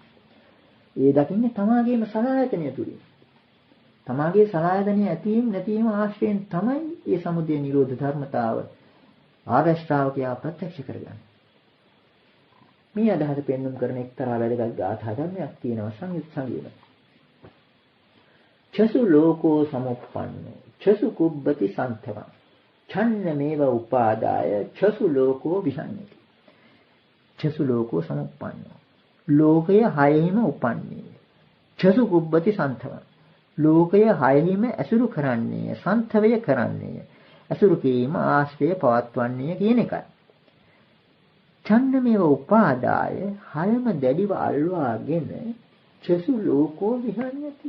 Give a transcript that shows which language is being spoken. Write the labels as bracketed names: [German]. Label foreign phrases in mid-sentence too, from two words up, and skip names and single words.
[Sinhala] ඒ දකින්නේ තමාගේම සලආයතනය තුලින්. තමාගේ සලආයතනය ඇතිවීම නැතිවීම ආශ්‍රයෙන් තමයි මේ සමුදය නිරෝධ ධර්මතාව ආර්ය ශ්‍රාවකයා ප්‍රත්‍යක්ෂ කරගන්නේ. මේ අදහස පෙන්වුම් කරන එක්තරා වැදගත් ගාථා ධර්මයක් තියෙනවා සංයුත් සංගීතය. [Pali] චසු ලෝකෝ සමුප්පන්නෝ චසු කුබ්බති සන්තවං ඡන්නමේව උපාදාය චසු ලෝකෝ විහඤ්ඤති. චසු ලෝකෝ සමුප්පන්නෝ [Sinhala] ලෝකය හයෙහිම උපන්නේ. [Pali] චසු කුබ්බති සන්තවං [Sinhala] ලෝකය හයෙහිම ඇසුරු කරන්නේ, සන්තවය කරන්නේ. ඇසුරු කිරීම ආශ්‍රය පවත්වන්නේ කියන එකයි. [Pali] ඡන්නමේව උපාදාය [Sinhala] හයම දැඩිව අල්වාගෙන [Pali] චසු ලෝකෝ විහඤ්ඤති.